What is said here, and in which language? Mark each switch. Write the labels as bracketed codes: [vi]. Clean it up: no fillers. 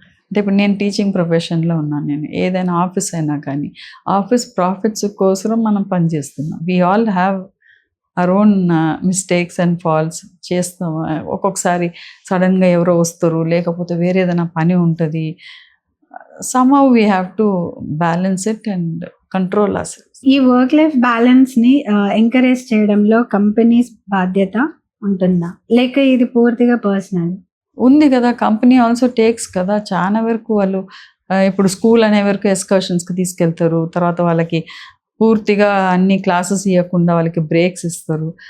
[te] అంటే ఇప్పుడు నేను టీచింగ్ ప్రొఫెషన్లో ఉన్నాను. నేను ఏదైనా ఆఫీస్ అయినా కానీ ఆఫీస్ ప్రాఫిట్స్ కోసం మనం పనిచేస్తున్నాం. [en] we all have our own mistakes and faults [te] చేస్తాం. ఒక్కొక్కసారి సడన్గా ఎవరో వస్తారు, లేకపోతే వేరే ఏదైనా పని ఉంటుంది. [en] somehow we have to balance it and control ourselves. [te] ఈ వర్క్ లైఫ్ బ్యాలెన్స్ని ఎంకరేజ్ చేయడంలో కంపెనీస్ బాధ్యత ఉంటుందా, లేక ఇది పూర్తిగా పర్సనల్? ఉంది కదా, కంపెనీ ఆల్సో టేక్స్ కదా. చాలా వరకు వాళ్ళు ఇప్పుడు స్కూల్ అనే వరకు ఎక్స్కర్షన్స్కి తీసుకెళ్తారు, తర్వాత వాళ్ళకి పూర్తిగా అన్ని క్లాసెస్ ఇవ్వకుండా వాళ్ళకి బ్రేక్స్ ఇస్తారు.